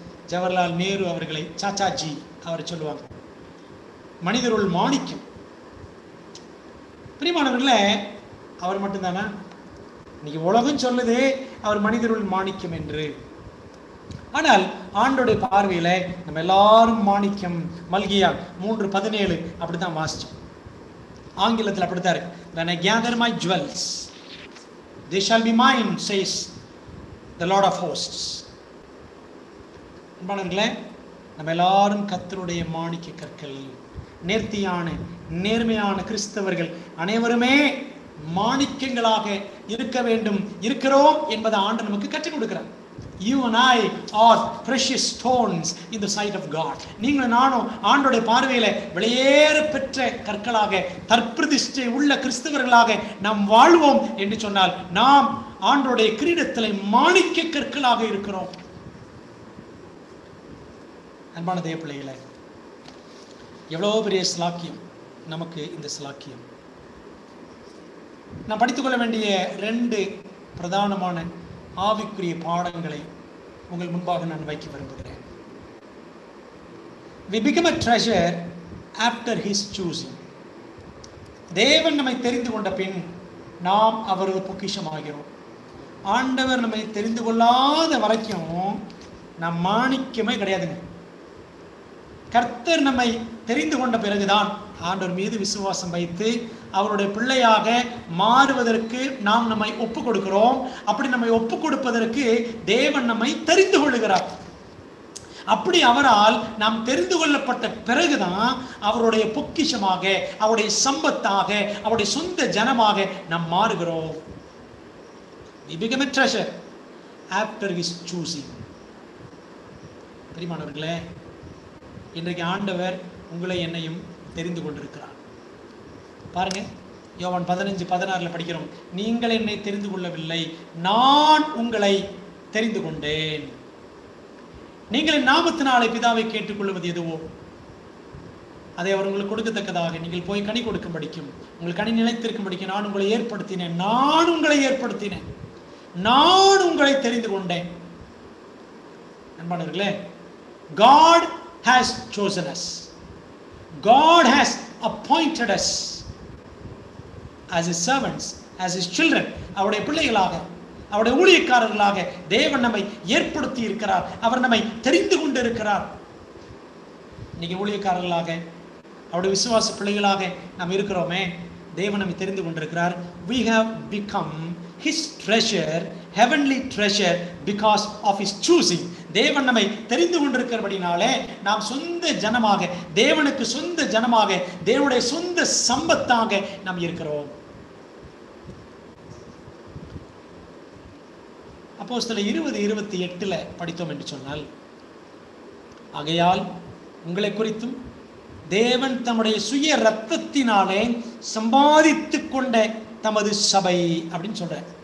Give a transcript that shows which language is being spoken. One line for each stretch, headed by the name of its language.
Tamil: ஜவஹர்லால் நேரு அவர்களை சாச்சாஜி அவர் சொல்லுவாங்க, மனிதருள் மாணிக்கம். பிரியமானவர்களே, அவர் மட்டும்தானா? இன்னைக்கு உலகம் சொல்லுது அவர் மனிதருள் மாணிக்கம் என்று. ஆனால் ஆண்டோடைய பார்வையில நம்ம எல்லாரும் மாணிக்கம். மல்கியா 3:17 அப்படித்தான் வாசிச்சோம். ஆங்கிலத்தில் அப்படித்தான் இருக்கு.
English: When I gather my jewels, they shall be mine, says the Lord of hosts.
Tamil: அன்பானவர்களே, நம்ம எல்லாரும் கர்த்தருடைய மாணிக்க கற்கள். நேர்த்தியான நேர்மையான கிறிஸ்தவர்கள் அனைவருமே மாணிக்கங்களாக இருக்க வேண்டும், இருக்கிறோம் என்பதை ஆண்டவர் நமக்கு கற்றுக் கொடுக்கிறார்.
English: You and I are precious stones in the sight of God.
Tamil: நீங்களும் நானும் ஆண்டோடைய பார்வையில வெளியேற பெற்ற கற்களாக, தற்பிரதிஷ்டை உள்ள கிறிஸ்தவர்களாக நாம் வாழ்வோம் என்று சொன்னால், நாம் ஆண்டோடைய கிரீடத்திலே மாணிக்க கற்களாக இருக்கிறோம். அன்பான தேவ பிள்ளைகளே, எவ்வளவு பெரிய ஸ்லாக்கியம் நமக்கு இந்த ஸ்லாக்கியம். நான் படித்துக்கொள்ள வேண்டிய 2 பிரதானமான ஆவிக்குரிய பாடங்களை உங்கள் முன்பாக நான் வைக்க விரும்புகிறேன்.
English: We become a treasure after his choosing.
Tamil: தேவன் நம்மை தெரிந்து கொண்ட பின் நாம் அவரது பொக்கிஷமாகிறோம். ஆண்டவர் நம்மை தெரிந்து கொள்ளாத வரைக்கும் நாம் மாணிக்கமே கிடையாதுங்க. கர்த்தர் நம்மை தெரிந்து கொண்ட பிறகுதான் ஆண்டவர் மீது விசுவாசம் வைத்து அவருடைய பிள்ளையாக மாறுவதற்கு நாம் நம்மை ஒப்பு கொடுக்கிறோம். அப்படி நம்மை ஒப்பு கொடுப்பதற்கு தேவன் நம்மை தெரிந்து கொள்ளுகிறார். அப்படி அவரால் நாம் தெரிந்து கொள்ளப்பட்ட பிறகுதான் அவருடைய பொக்கிஷமாக, அவருடைய சம்பத்தாக, அவருடைய சொந்த ஜனமாக நாம் மாறுகிறோம்.
English: We become a treasure after his choosing.
Tamil: பிரியமானவர்களே, இன்றைக்கு ஆண்டவர் உங்களை என்னையும் தெரிந்து கொண்டிருக்கிறார். பாருங்க, யோவான் 15:16 படிக்கிறோம். நீங்கள் என்னை தெரிந்து கொள்ளவில்லை, நான் உங்களை தெரிந்து கொண்டேன். நீங்கள் என் நாமத்தினாலே பிதாவை கேட்டுக்கொள்வது எதுவோ அதை அவர் உங்களுக்கு கொடுக்கத்தக்கதாக நீங்கள் போய் கனி கொடுக்கும் படிக்கும், உங்கள் கனி நிலைத்திருக்கும் படிக்கும் நான் உங்களை ஏற்படுத்தினேன். நான் உங்களை ஏற்படுத்தினேன், நான் உங்களை தெரிந்து கொண்டேன். அன்பானவர்களே,
English: God has chosen us. God has appointed us as his servants, as his children.
Tamil: அவருடைய பிள்ளைகளாக, அவருடைய ஊழியக்காரர்களாக தேவன் நம்மை ஏற்படுத்தி இருக்கிறார். அவர் நம்மை தெரிந்து கொண்டு இருக்கிறார். இன்னைக்கு ஊழியக்காரர்களாக, அவருடைய விசுவாச பிள்ளைகளாக நாம் இருக்கிறோமே, தேவன் நம்மை தெரிந்து கொண்டிருக்கிறார்.
English: We have become his treasure, heavenly treasure, because of his choosing.
Tamil: தேவன் நம்மை தெரிந்து கொண்டிருக்கிறபடினாலே நாம் சொந்த ஜனமாக, தேவனுக்கு சொந்த ஜனமாக, தேவனுடைய சொந்த சம்பத்தாக நாம் இருக்கிறோம். அப்போஸ்தலர் 20:28 படித்தோம் என்று சொன்னால், ஆகையால் உங்களை குறித்தும் தேவன் தம்முடைய சுய இரத்தத்தினாலே சம்பாதித்துக் கொண்ட தமது சபை அப்படின்னு சொல்ற.